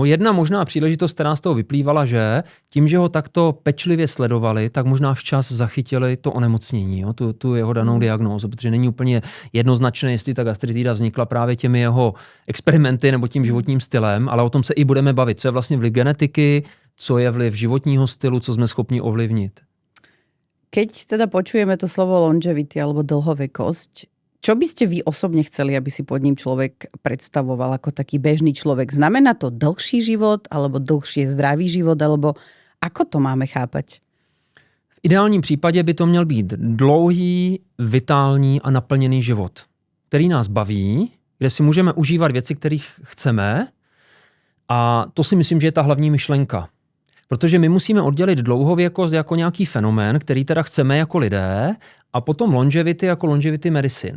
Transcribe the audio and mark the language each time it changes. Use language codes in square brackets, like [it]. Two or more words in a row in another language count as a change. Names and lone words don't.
[cs] Jedna možná příležitost, která z toho vyplývala, že tím, že ho takto pečlivě sledovali, tak možná včas zachytili to onemocnění, jo, tu jeho danou diagnózu, protože není úplně jednoznačné, jestli ta gastritida vznikla právě těmi jeho experimenty nebo tím životním stylem, ale o tom se i budeme bavit, co je vlastně vliv genetiky, co je vliv životního stylu, co jsme schopni ovlivnit. [sk] Keď teda počujeme to slovo longevity alebo dlhovekosť, čo by ste vy osobne chceli, aby si pod ním človek predstavoval ako taký bežný človek? Znamená to dlhší život alebo dlhšie zdravý život, alebo ako to máme chápať? [cs] V ideálním případě by to měl být dlouhý, vitální a naplněný život, který nás baví, kde si můžeme užívat věci, kterých chceme, a to si myslím, že je ta hlavní myšlenka. Protože my musíme oddělit dlouhověkost jako nějaký fenomén, který teda chceme jako lidé, a potom longevity jako [en] longevity medicine.